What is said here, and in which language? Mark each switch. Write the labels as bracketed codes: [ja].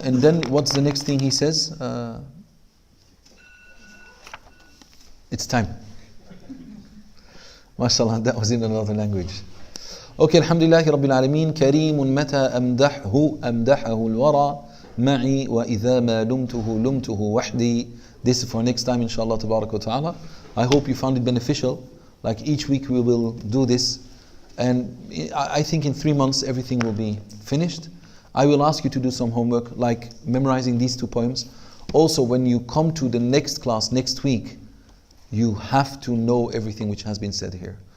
[en] And then what's the next thing he says? It's time. MashaAllah, that was in another language. Okay, alhamdulillah Rabbil Alameen. [ar] كريم متى أمدحه الورى معي وإذا ما لمته وحدي. [en] This is for next time, inshallah, tabarak wa ta'ala. I hope you found it beneficial. Like each week we will do this. And I think in 3 months everything will be finished. I will ask you to do some homework, like memorizing these 2 poems. Also, when you come to the next class next week, you have to know everything which has been said here.